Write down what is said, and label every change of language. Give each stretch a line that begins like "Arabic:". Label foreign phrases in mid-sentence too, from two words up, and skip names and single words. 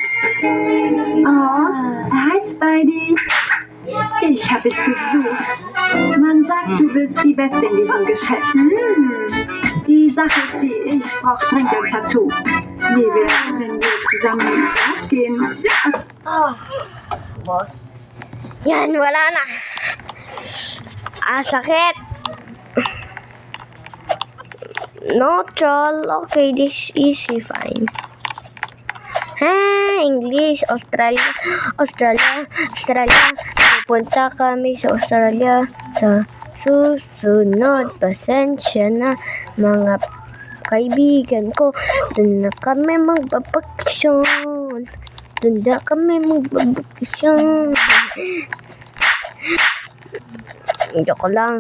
German: Oh, hi Spidey. Ich habe dich gesucht. Man sagt, du bist die Beste in diesem Geschäft. Die Sache ist die, ich brauche dringend ein Tattoo. Wie wär's, wenn wir zusammen in Gas gehen?
Filipino: Boss. Yan, wala na. Sakit.
English: No troll. Okay, this is fine. English. Australia.
Filipino: Pupunta kami sa Australia sa susunod. Pasensya na, mga kaibigan ko. Doon na kami magbabakasyon. Joke lang.